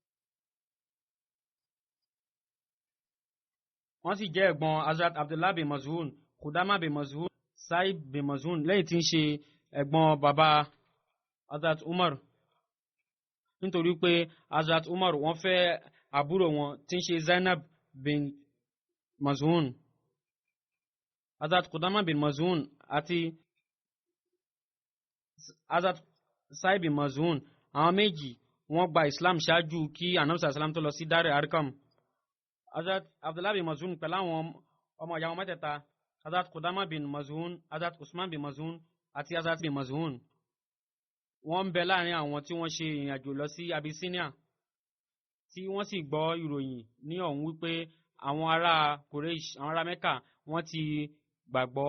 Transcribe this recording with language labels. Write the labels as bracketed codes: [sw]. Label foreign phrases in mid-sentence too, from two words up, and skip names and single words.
[yo] wọ́n sì jẹ́ ẹ̀gbọ́n Hazrat Abdullah bin Maz'un, Qudama bin Maz'un, Saib bin Maz'un lẹ́yìn tí ń ṣe ẹ̀gbọ́n bàbá Hazrat Umar. Nítorí pé Hazrat Umar wọ́n fẹ́ àbúrò wọn tí ń ṣe Zainab bin Maz'un. Hazrat Qudama bin Maz'un àti Hazrat Saib bin Maz'un àwọn méjì wọ́n gba Islam ṣáájú kí Ànábì sallam tó lọ sí Dar al-Arqam. Hazrat Abdullah bin Maz'un pẹ̀lú àwọn ọmọ ìyá wọn mẹ́tẹ̀ẹ̀ta, Hazrat Qudama bin Maz'un, Hazrat Usman bin Maz'un àti Hazrat bin Maz'un, wọ́n ń bẹ láàrin àwọn tí wọ́n ṣe ìrìn àjò lọ sí Abyssinia, tí wọ́n sì gbọ́ ìròyìn ní ọ̀hún wípé àwọn ará Quraysh, àwọn ará Mẹ́kà, wọ́n ti gbàgbọ́.